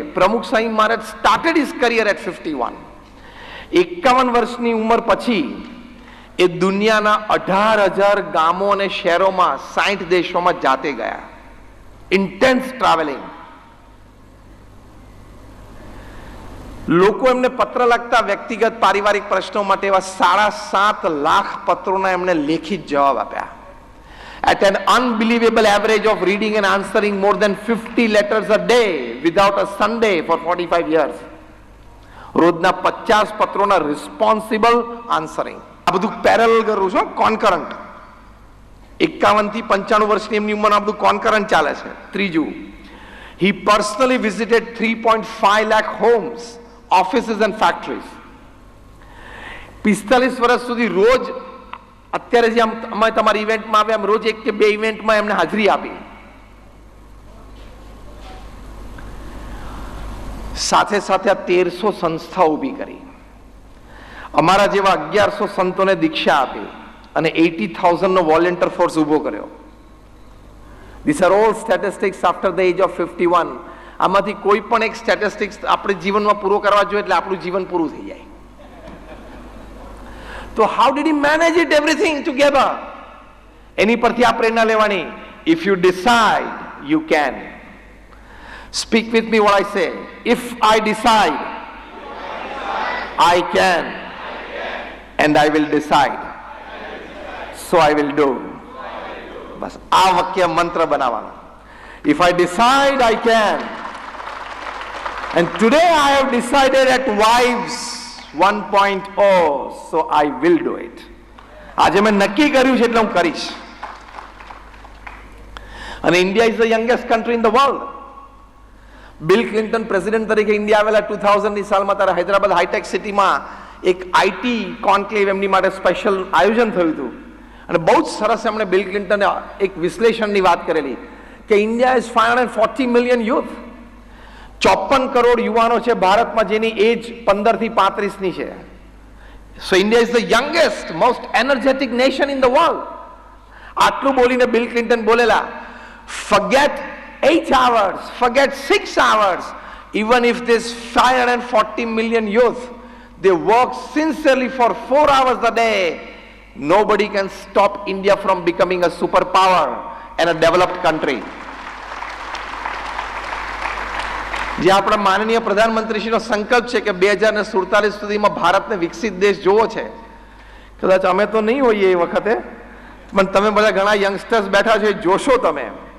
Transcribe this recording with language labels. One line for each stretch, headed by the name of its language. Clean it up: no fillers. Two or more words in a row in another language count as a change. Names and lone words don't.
Gujarati: પ્રમુખ સ્વામી મહારાજ
English: started his career at 51.
Gujarati: 51 વર્ષની ઉંમર પછી એ દુનિયાના 18,000 ગામો અને શહેરોમાં 60 દેશોમાં જાતે ગયા.
English: intense traveling.
Gujarati: લોકો એમને પત્ર લખતા વ્યક્તિગત પારિવારિક પ્રશ્નો માટે એવા 7.5 લાખ પત્રોના એમણે લેખિત જવાબ આપ્યા.
English: At an unbelievable average of reading and answering more than 50 letters a day without a Sunday for 45 years.
Gujarati: રોજના 50 પત્રોના
English: responsible answering.
Gujarati: આ બધું પેરેલલ કરું છું, કોન્કરન્ટ. 51 થી 95 વર્ષની એમની ઉંમર આ બધું કોન્કરન્ટ ચાલે છે. ત્રીજું,
English: he personally visited 3.5 lakh homes, offices and factories.
Gujarati: 45 વર્ષ સુધી રોજ, અત્યારે જે અમે તમારી ઇવેન્ટમાં આવ્યા, રોજ 1 કે 2 ઇવેન્ટમાં એમને હાજરી આપી. સાથે સાથે આ 1300 સંસ્થાઓ ઊભી કરી. અમારા જેવા 1100 સંતોને દીક્ષા આપી અને 80,000 નો
English: volunteer force
Gujarati: ઊભો કર્યો.
English: These are all statistics after the age of 51.
Gujarati: આમાંથી કોઈ પણ એક સ્ટેટિસ્ટિક્સ આપણે જીવનમાં પૂરો કરવા જોઈએ એટલે આપણું જીવન પૂરું થઈ જાય.
English: તો how did he manage it everything together?
Gujarati: એની પરથી આ પ્રેરણા લેવાની.
English: If you decide, you can. Speak with me what I say. If I decide, I can. And I will decide. So I will do.
Gujarati: બસ આ વાક્ય મંત્ર બનાવવાનો.
English: If I decide, I can. And today I have decided at Wives 1.0, so I will do it.
Gujarati: આજે મેં નક્કી કર્યું છે એટલે હું કરીશ.
English: અને India is the youngest country in the world.
Gujarati: બિલ ક્લિન્ટન પ્રેસિડેન્ટ તરીકે ઇન્ડિયા આવેલા 2000ની સાલમાં ત્યારે હૈદરાબાદ હાઈટેક સિટીમાં એક
English: IT conclave
Gujarati: એમની માટે સ્પેશિયલ આયોજન થયું હતું. અને બહુ જ સરસ એમણે બિલ ક્લિન્ટને એક વિશ્લેષણની વાત કરેલી કે
English: India is 540 million youth.
Gujarati: 54 કરોડ યુવાનો છે ભારતમાં જેની એજ 15 થી 35ની છે.
English: So India is the youngest most energetic nation in the world.
Gujarati: આટલું બોલીને બિલ ક્લિન્ટન બોલેલા,
English: forget 8 hours, forget 6 hours, even if this 540 million youth, they work sincerely for 4 hours a day, nobody can stop India from becoming a superpower and a developed country.
Gujarati: જે આપણા માનનીય પ્રધાનમંત્રીશ્રીનો સંકલ્પ છે કે 2047 સુધીમાં ભારતને વિકસિત દેશ જોવો છે. કદાચ અમે તો નહીં હોઈએ એ વખતે, પણ તમે બધા ઘણા યંગસ્ટર્સ બેઠા છો, જોશો તમે.